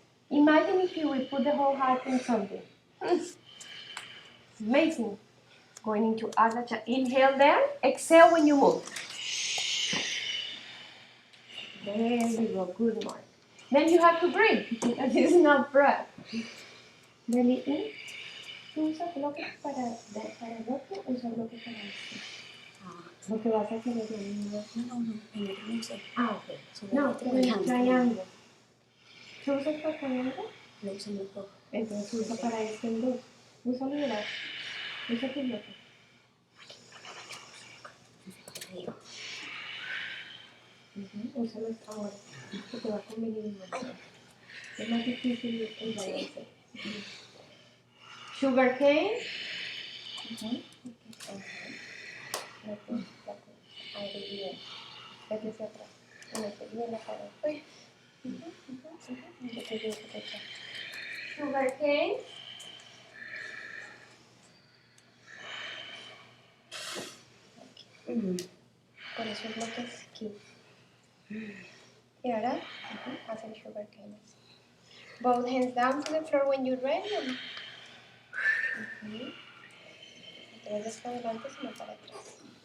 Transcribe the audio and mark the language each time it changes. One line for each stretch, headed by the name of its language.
English: Imagine if you would put the whole heart in something. It's amazing. Going into Ardha Chandrasana. Inhale there, exhale when you move. There we go, good Mark. Then you have to breathe, because it's not breath. Belly in.
Spanish: ¿Tú usas bloques para el otro o usas bloques para esto? Lo que vas a hacer es lo mismo. No sé. Ok. No, el triángulo. ¿Tú usas para triángulo? Lo uso en los dos. Entonces usa para este en dos. Usa mi brazo. Usa tu bloque. Úsalo ahora, que te va a convenir más. Es más difícil el balance.
English: Sugar cane.
Spanish: Ahí bien. Vete hacia atrás. Bien la cara.
English: Sugar cane.
Spanish: Por eso el bloque es aquí. Y ahora, haz el sugar cane.
English: Both hands down to the floor when you're ready.
Spanish: No te vayas para adelante, sino para atrás.